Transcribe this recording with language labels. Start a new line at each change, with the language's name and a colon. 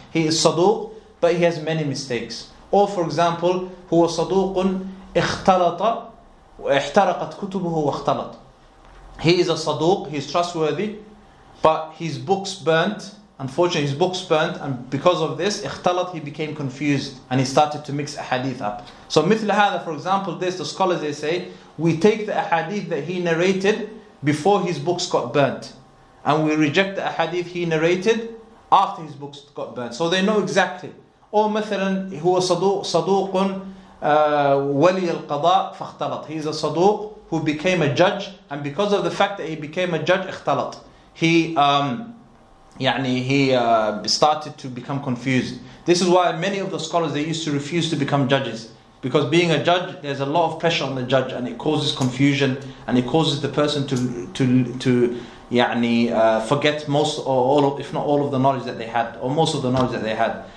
English: He is صدوق, but he has many mistakes. Or for example,
Arabic: هو صدوق اختلط واحترقت كتبه واختلط.
English: He is a صدوق, he is trustworthy, but his books burnt. Unfortunately, his books burnt, and because of this, اختلط, he became confused, and he started to mix ahadith up. So
Arabic: مثل هذا,
English: for example, this, the scholars, they say, we take the ahadith that he narrated before his books got burnt, and we reject the ahadith he narrated after his books got burnt. So they know exactly. Or
Arabic: مثلا هو صدوق ولي القضاء فاختلط.
English: He is a صدوق who became a judge, and because of the fact that he became a judge, اختلط. He started to become confused. This is why many of the scholars, they used to refuse to become judges, because being a judge, there's a lot of pressure on the judge, and it causes confusion, and it causes the person to forget most or all of, if not all of the knowledge that they had, or most of the knowledge that they had.